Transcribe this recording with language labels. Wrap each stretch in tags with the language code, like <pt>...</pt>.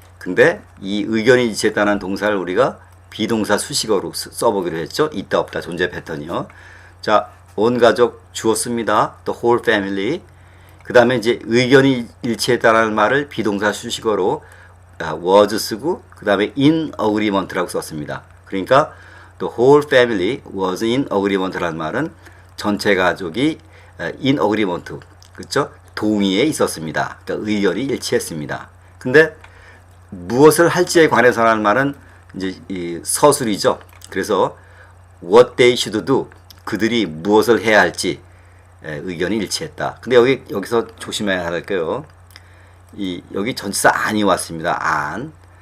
<ko>근데 이 의견이 일치했다는 동사를 우리가 비동사 수식어로 써보기로 했죠. 있다 없다 존재 패턴이요. 자, 온 가족 주었습니다.</ko> <en>The whole family.</en> <ko>그 다음에 이제 의견이 일치했다라는 말을 비동사 수식어로 was 쓰고 그 다음에</ko> <en>in agreement</en> <ko>라고 썼습니다. 그러니까</ko> <en>the whole family was in agreement</en> <ko>라는 말은 전체 가족이 in agreement, 그렇죠? 동의에 있었습니다. 그러니까 의견이 일치했습니다. 근데 무엇을 할지에 관해서 하는 말은 이제 이 서술이죠. 그래서</ko> <en>what they should do,</en> <ko>그들이 무엇을 해야 할지 의견이 일치했다. 근데 여기서 조심해야 할 게요. 여기 전치사 안이 왔습니다. 안.</ko>